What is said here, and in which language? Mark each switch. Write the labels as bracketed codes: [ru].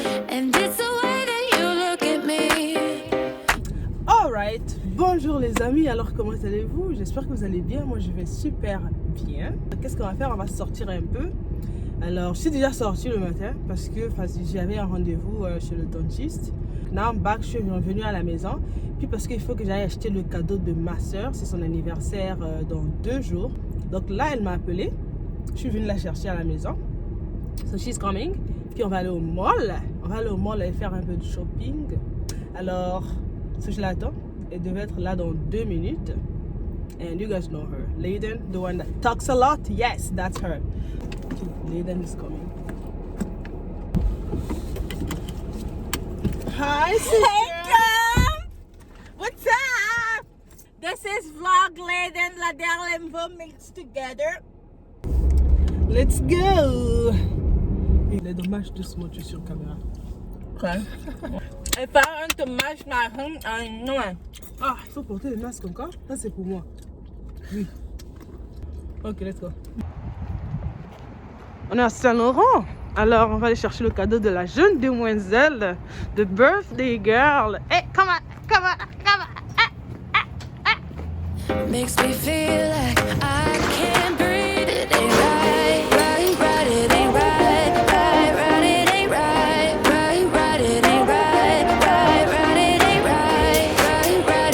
[en] And it's the way that you look at me. [fr] Alright, bonjour les amis, alors comment allez-vous? J'espère que vous allez bien, moi je vais super bien. Qu'est-ce qu'on va faire? On va sortir un peu. Alors, je suis déjà sortie le matin parce que j'avais un rendez-vous chez le dentiste. [en] Now I'm back, [fr] je suis revenue à la maison. Puis parce qu'il faut que j'aille acheter le cadeau de ma soeur, c'est son anniversaire dans 2 jours. Donc là, elle m'a appelé. Je suis venue la chercher à la maison. [en] So she's coming. [fr] Puis on va aller au mall. On va aller au mall et faire un peu de shopping. Alors, je l'attends. Elle devait être là dans 2 minutes. [en] And you guys know her. Layden, the one that talks a lot. Yes, that's her. Layden is coming. Hi, sister. Hey, girl! What's up? This is Vlog Layden Ladelle and Vo mixed together. Let's go. [fr] Il est dommage de se montrer sur caméra. Quoi? [en] If I want to match my home, I know it. [fr] Ah, il faut porter le masque encore? Ça, c'est pour moi. Oui. [en] Ok, let's go. [fr] On est à Saint-Laurent. Alors, on va aller chercher le cadeau de la jeune demoiselle, de [en] birthday girl. Hey, come on, come on, come on. Makes me feel like I can't breathe. It ain't right, right, right. It ain't right, right, right. It ain't right, right, right. It ain't right, right, right. It ain't right, right, right.